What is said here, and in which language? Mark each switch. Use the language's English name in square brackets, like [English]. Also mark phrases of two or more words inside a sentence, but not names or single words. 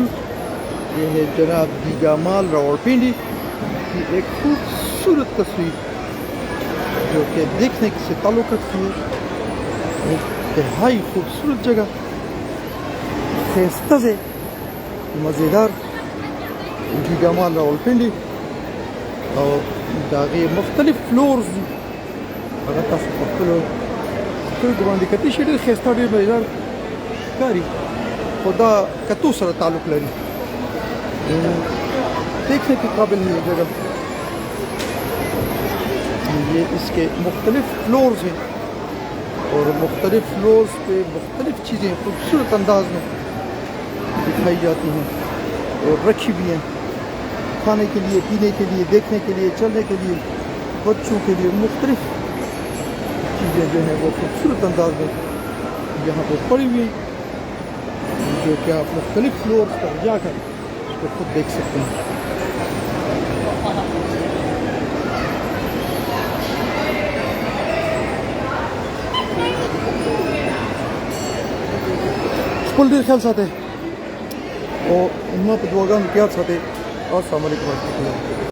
[Urdu] یہ ہے جناب دیگا مال راولپنڈی کی ایک خوبصورت تصویر جو کہ دیکھنے سے تعلق رکھتی ہے. انتہائی خوبصورت جگہ, خیستہ سے مزیدار دیگا مال راولپنڈی اور [Pashto] داغے مختلف فلورز دي. هغه تاسو په خپلو سترګو باندې کتلی شئ. ډېر ښایسته ډېر مزیدار ښکاري, خو دا کتو سره تعلق لري. [Urdu] دیکھنے کے قابل ہے یہ جگہ. یہ اس کے مختلف فلورز ہیں اور مختلف فلورز پہ مختلف چیزیں خوبصورت انداز میں دکھائی جاتی ہیں اور رکھی بھی ہیں کھانے کے لیے, پینے کے لیے, دیکھنے کے لیے, چلنے کے لیے, بچوں کے لیے. مختلف چیزیں جو ہیں وہ خوبصورت انداز میں یہاں پہ پڑی ہوئی ہیں جو کہ آپ مختلف فلورز پر جا کر اس کو خود دیکھ سکتے ہیں. [Pashto] خپل ډېر خیال ساتئ او زما په دعاګانو کې یاد ساتئ. [Arabic] السلام علیکم ورحمۃ اللہ.